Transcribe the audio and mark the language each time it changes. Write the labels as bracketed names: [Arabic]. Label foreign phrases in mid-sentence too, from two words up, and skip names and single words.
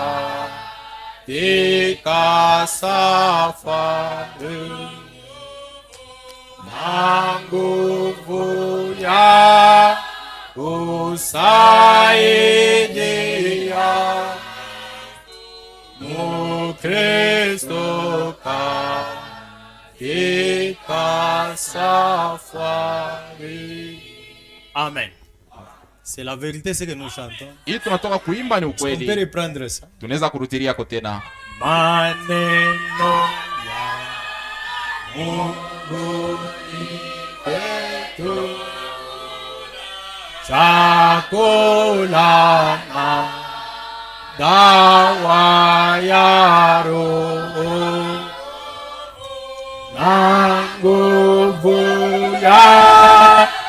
[Swahili] katika safari, na nguvu ya kusaidia Mkristo katika safari. Amen. [French] C'est la vérité ce que nous chantons. [Swahili] Hii tunatoka kuimba ni [French] On peut [Swahili] ukweli. [French] reprendre ça. [Swahili] Tunaweza kurutilia yako tena. Maneno ya Mungu ni kwetu, chakula na dawa ya roho, na nguvu ya